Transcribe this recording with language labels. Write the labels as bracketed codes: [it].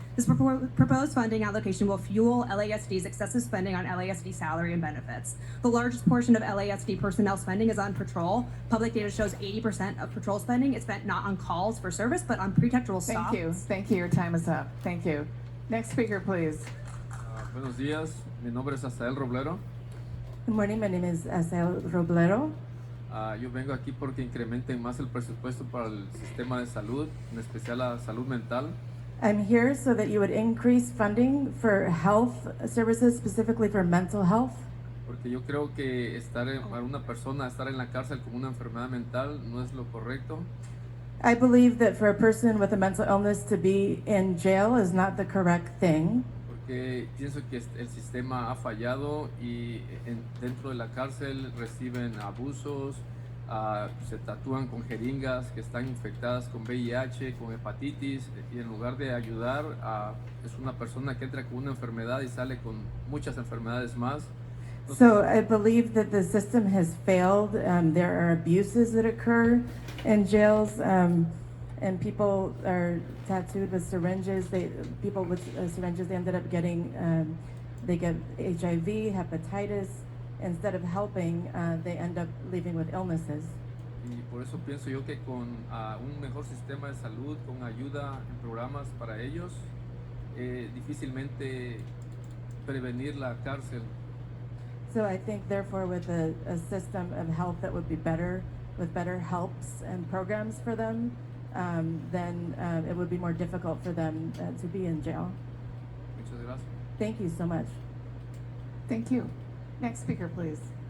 [en] This proposed funding allocation will fuel LASD's excessive spending on LASD salary and benefits. The largest portion of LASD personnel spending is on patrol. Public data shows 80% of patrol spending is spent not on calls for service, but on pretextual stops. Thank you. Thank you. Your time is up. Thank you. Next speaker, please. [es] Buenos días. Mi nombre es Asael Roblero. [en] Good morning. My name is Asael Roblero. [es] Yo vengo aquí porque incrementen más el presupuesto para el sistema de salud, en especial la salud mental. [en] I'm here so that you would increase funding for health services, specifically for mental health. [es] Porque yo creo que para una persona estar en la cárcel con una enfermedad mental no es lo correcto. [en] I believe that for a person with a mental illness to be in jail is not the correct thing. [es] Porque pienso que el sistema ha fallado y dentro de la cárcel reciben abusos, se tatúan con jeringas que están infectadas con VIH, con hepatitis, y en lugar de ayudar, es una persona que entra con una enfermedad y sale con muchas enfermedades más. [en] So I believe that the system has failed. There are abuses that occur in jails, and people are tattooed with syringes. People with syringes, they ended up getting, they get HIV, hepatitis. Instead of helping, they end up leaving with illnesses. [es] Y por eso pienso yo que con un mejor sistema de salud, con ayuda en programas para ellos, difícilmente prevenir la cárcel. [en] So I think, therefore, with a system of health that would be better, with better helps and programs for them, then it would be more difficult for them to be in jail. [es] Muchas gracias. [en] Thank you so much. Thank you. Next speaker, please.